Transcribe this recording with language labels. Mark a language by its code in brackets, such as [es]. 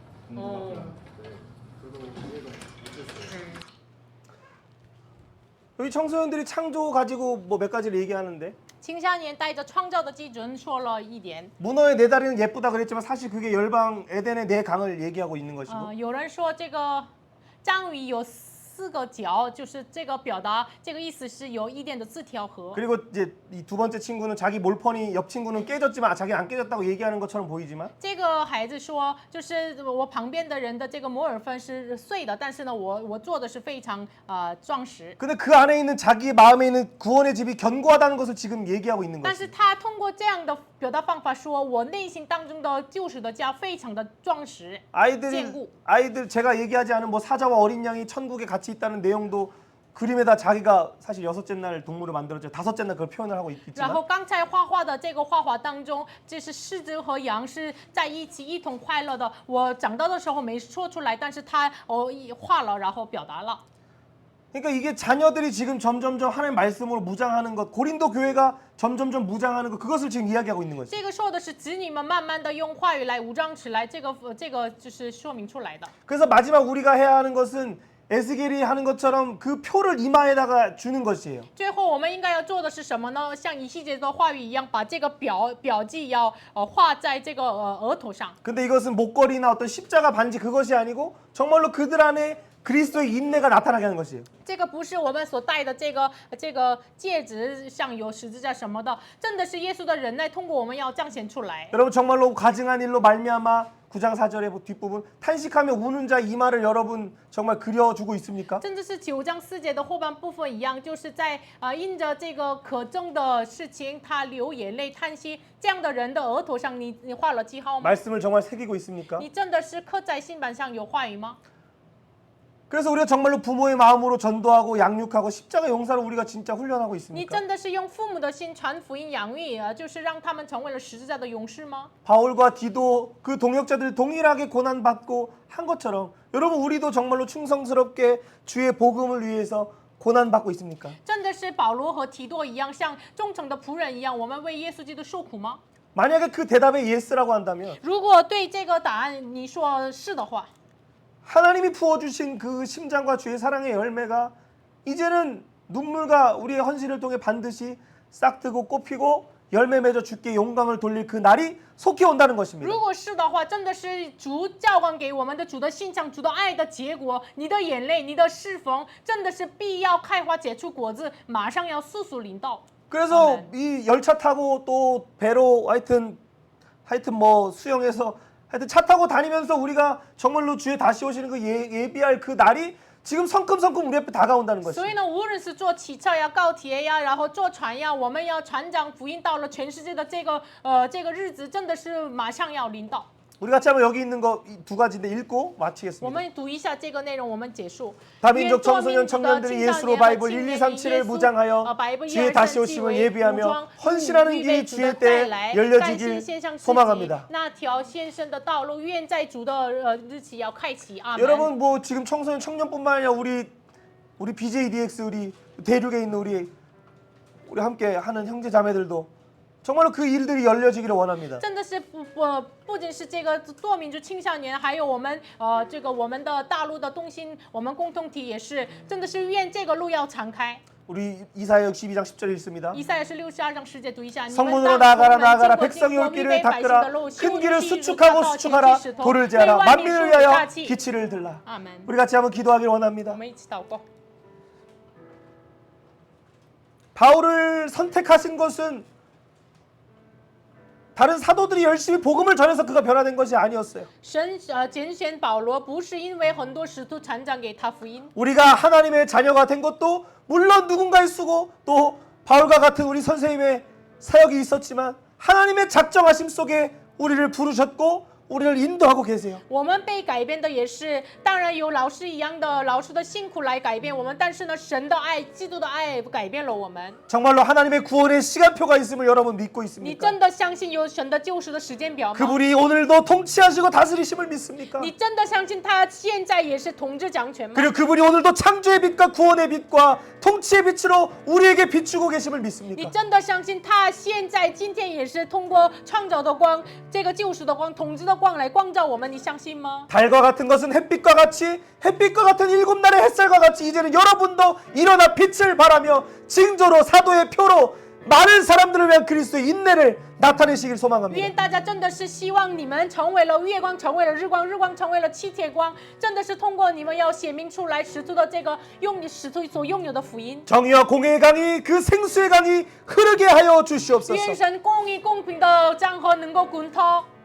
[ko] 네, 저도 이해가 못했어요. 여기 청소년들이 창조 가지고 뭐 몇 가지를 얘기하는데 [zh] 青少年带着创造的基准说了一点。 [ko] 문어의 네 다리는 예쁘다 그랬지만 사실 그게 열방 에덴의 네 강을 얘기하고 있는 것이고 [zh] 有人说这个章鱼有4个角，就是这个表达，这个意思是有伊甸的4条河。 [ko] 그리고 이제 이 두 번째 친구는 자기 몰펀이 옆 친구는 깨졌지만 자기 안 깨졌다고 얘기하는 것처럼 보이지만 [zh] 这个孩子说，就是我旁边的人的这个摩尔分是碎的，但是呢，我做的是非常壮实。 [ko] 근데 그 안에 있는 자기 마음에 있는 구원의 집이 견고하다는 것을 지금 얘기하고 있는 [zh] 但是 [ko] 것이. [zh] 他通过这样的表达方法说，我内心当中的救赎的家非常的壮实。 [ko] 아이들 제가 얘기하지 않은 뭐 사자와 어린 양이 천국에 같이 있다는 내용도 그림에다 자기가 사실 6째 날 동물을 만들었죠. 5째 날 그걸 표현을 하고 [zh] 然 [ko] 있지만 [zh] 后刚才画画的这个画当中，这是狮子和羊是在一起一同快乐的。我长大的时候没说出来，但是他画了，然后表达了。 [ko] 그러니까 이게 자녀들이 지금 점점점 하나님의 말씀으로 무장하는 것, 고린도 교회가 점점점 무장하는 것, 그것을 지금 이야기하고 있는 것이죠. [zh] 这个说的是子女们慢慢的用话语来武装起来，这个就是说明出来的。 [ko] 그래서 마지막 우리가 해야 하는 것은 에스겔이 하는 것처럼 그 표를 이마에다가 주는 것이에요. [zh] 最后我们应该要做的是什么呢？像以西结的话语一样，把这个表记要画在这个额头上。 [ko] 근데 이것은 목걸이나 어떤 십자가 반지 그것이 아니고 정말로 그들 안에 그리스도의 인내가 나타나게 하는 것이에요. [zh] 这个不是我们所戴的这个戒指上有十字架什么的，真的是耶稣的忍耐通过我们要彰显出来。 [ko] 여러분 정말로 가증한 일로 말미암아 9장 4절의 뒷부분 탄식하며 우는 자 이마를 여러분 정말 그려주고 있습니까? [zh] 甚至是9章4节的后半部分一样，就是在因着这个可憎的事情，他流眼泪叹息，这样的人的额头上，你画了记号吗？ [ko] 말씀을 정말 새기고 있습니까? [zh] 你真的是刻在心板上有话语吗？ [ko] 그래서 우리가 정말로 부모의 마음으로 전도하고 양육하고 십자가 용사로 우리가 진짜 훈련하고 [zh] 你 [ko] 있습니까? [zh] 真的是用父母的心传福音养育就是让他们成为了十字架的勇士吗？ [ko] 바울과 디도 그 동역자들이 동일하게 고난받고 한 것처럼 여러분 우리도 정말로 충성스럽게 주의 복음을 위해서 고난받고 있습니까? [zh] 真的是保罗和提多一样，像忠诚的仆人一样，我们为耶稣基督受苦吗？ [ko] 만약에 그 대답에 예스라고 한다면 [zh] 如果对这个答案你说是的话， [ko] 하나님이 부어주신 그 심장과 주의 사랑의 열매가 이제는 눈물과 우리의 헌신을 통해 반드시 싹트고 꽃피고 열매 맺어 주께 영광을 돌릴 그 날이 속히 온다는 것입니다. [zh] 如果是的话，真的是主浇灌给我们的主的心肠、主的爱的结果，你的眼泪、你的侍奉，真的是必要开花结出果子，马上要速速临到。 [ko] 그래서 아멘. 이 열차 타고 또 배로 하여튼 뭐 수영해서 하여튼 차 타고 다니면서 우리가 정말로 주의 다시 오시는 그 예비할 그 날이 지금 성큼성큼 우리 앞에 다가온다는 [zh] 所 [ko] 것이죠. [zh] 以呢，无论是坐汽车呀、高铁呀，然后坐船呀，我们要传讲福音到了全世界的这个日子，真的是马上要临到。 [ko] 우리 같이 한번 여기 있는 거 두 가지인데 읽고 [zh] 我 [ko] 마치겠습니다. [zh] 们读一下这个内容，我们结束。 [ko] 다민족 청소년 청년들이 예수로 바이블 1, 2, 3, 7을 무장하여 주의 다시 오심을 예비하며 헌신하는 길이 주의 때에 열려지길 소망합니다. [zh] 那条先生的道路，愿在主的日期要开启。阿门。 [ko] 여러분 뭐 지금 청소년 청년뿐만 아니라 우리 BJDX 우리 대륙에 있는 우리 함께 하는 형제 자매들도 정말로 그 일들이 열려지기를 원합니다. [zh] 真的是不仅是这个多民族青少年，还有我们这个我们的大陆的东兴，我们共同体也是，真的是愿这个路要敞开。 [ko] 우리 이사야 62장 10절 읽습니다. [zh] 以赛亚是62章10节读一下。 [ko] 성문으로 나아가라 백성이 올 길을 닦으라 큰 길을 수축하라 돌을 제하라 만민을 위하여 기치를 들라. [zh] 阿门。 [ko] 우리 같이 한번 기도하길 [zh] 我 [ko] 원합니다. [zh] 们一起祷告。 [ko] 바울을 선택하신 것은 다른 사도들이 열심히 복음을 전해서 그가 변화된 것이 아니었어요. [zh] 神拣选保罗，不是因为很多使徒传讲给他福音。 [ko] 우리가 하나님의 자녀가 된 것도 물론 누군가의 수고 또 바울과 같은 우리 선생님의 사역이 있었지만 하나님의 작정하심 속에 우리를 부르셨고 우리를 인도하고 계세요. [zh] 我们被改变的也是，当然有老师一样的老师的辛苦来改变我们，但是呢，神的爱、基督的爱改变了我们。 [ko] 정말로 하나님의 구원의 시간표가 있음을 여러분 믿고 [zh] 你 [ko] 있습니까? [zh] 真的相信有神的救赎的时间表吗？ [ko] 그분이 오늘도 통치하시고 다스리심을 믿습니까? [zh] 你真的相信他现在也是统治掌权吗？ [ko] 그리고 그분이 오늘도 창조의 빛과 구원의 빛과 통치의 빛으로 우리에게 비추고 계심을 [zh] 你 [ko] 믿습니까? [zh] 真的相信他现在今天也是通过创造的光、这个救赎的光、统治的光来光照我们？你相信吗？ [ko] 달과 같은 것은 햇빛과 같은 일곱 날의 햇살과 같이 이제는 여러분도 일어나 빛을 발하며 징조로 사도의 표로 많은 사람들을 위한 그리스도의 인내를 나타내시길 [zh] 愿 [ko] 소망합니다. [zh] 大家真的是希望你们成为了月光，成为了日光，日光成为了七铁光，真的是通过你们要显明出来使徒的这个使徒所拥有的福音。 [ko] 정의와 공의의 강이 그 생수의 강이 흐르게 하여 [zh] 愿 [ko] 주시옵소서. [zh] 神公义公平的江河能够滚涛。